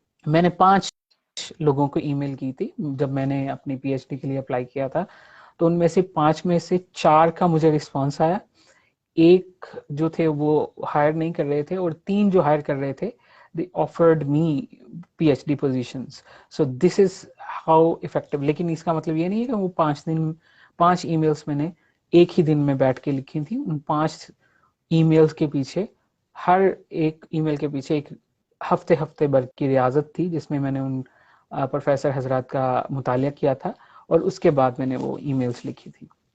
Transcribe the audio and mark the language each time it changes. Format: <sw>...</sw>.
<ur>میں نے 5 لوگوں کو ای میل کی تھی جب میں نے اپنی پی ایچ ڈی کے لیے اپلائی کیا تھا، تو ان میں سے 5 میں سے 4 کا مجھے رسپانس آیا. ایک جو تھے وہ ہائر نہیں کر رہے تھے، اور 3 جو ہائر کر رہے تھے</ur> <en>they offered me PhD positions. So this is how effective.</en> <ur>لیکن اس کا مطلب یہ نہیں ہے کہ وہ 5 ای میلز میں نے ایک ہی دن میں بیٹھ کے لکھی تھی. ان 5 ای میلز کے پیچھے، ہر ایک ای میل کے پیچھے ایک ہفتے بھر کی ریاضت تھی، جس میں نے ان پروفیسر حضرات کا مطالعہ کیا تھا، اور اس کے بعد میں نے وہ ای میلز لکھی تھی.</ur>